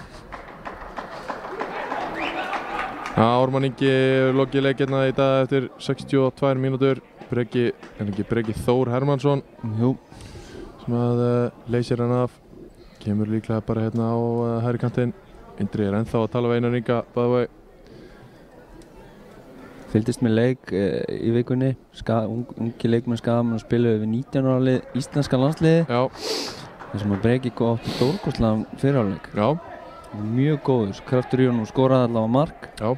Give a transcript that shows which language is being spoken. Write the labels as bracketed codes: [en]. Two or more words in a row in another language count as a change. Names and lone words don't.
[is] Já, Ármann Ingi lokið leik hérna í dag eftir 62 mínútur. Breki Þór Hermannsson sem að leysir hann af. Kemur líklega bara hérna á hægri kantinn. Indriði er ennþá að tala við Einar Inga, [en] by the way. [is] Fylgdist með leik í vikunni, ungi leikmenn Skagamenn spiluðu við 19 ára lið íslenska landsliði. Já. Þessum að Breki gótt stórkostlegan fyrirháleik. Já. Mjög góður, kraftur í honum og skoraði allavega mark. Já.